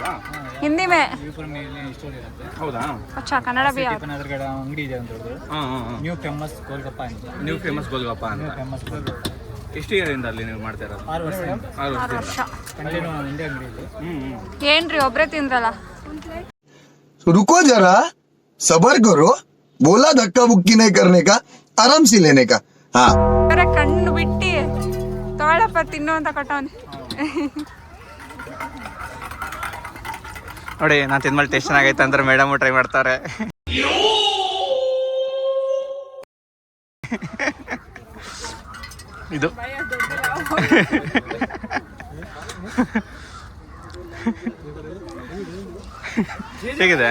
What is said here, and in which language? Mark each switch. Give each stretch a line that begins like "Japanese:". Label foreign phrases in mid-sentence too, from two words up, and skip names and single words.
Hindi: हिंदी में
Kannada: ಹೌದಾ?
Hindi: अच्छा, कन्नड़ भी
Kannada: ಅಂಗಡಿ ಇದೆ ಅಂತ ನ್ಯೂ ಫೇಮಸ್ ಗೋಲ್ಗಪ್ಪ ಅಂತ. ಎಷ್ಟು ಇಯರಿಂದ ಅಲ್ಲಿ ನೀವು ಮಾಡ್ತಾ ಇರೋದು? 6 ವರ್ಷ. ಏನ್ರಿ ಒಬ್ರೇ ತಿಂದ್ರಲ್ಲ?
Hindi: रुको जरा सबर करो, बोला धक्का बुक्की नहीं करने का, आराम से लेने का. हाँ,
Kannada: ಕಣ್ಣು ಬಿಟ್ಟಿ ತಗೊಳಪ್ಪ ತಿನ್ನು ಅಂತ ಕೊಟ್ಟವನೆ. ನೋಡಿ, ನಾನು ತಿಂದ್ಮೇಲೆ ಟೇಸ್ಟ್ ಆಗೈತೆ ಅಂದ್ರೆ ಮೇಡಮ್ ಟ್ರೈ ಮಾಡ್ತಾರೆ. ಇದು ಹೇಗಿದೆ?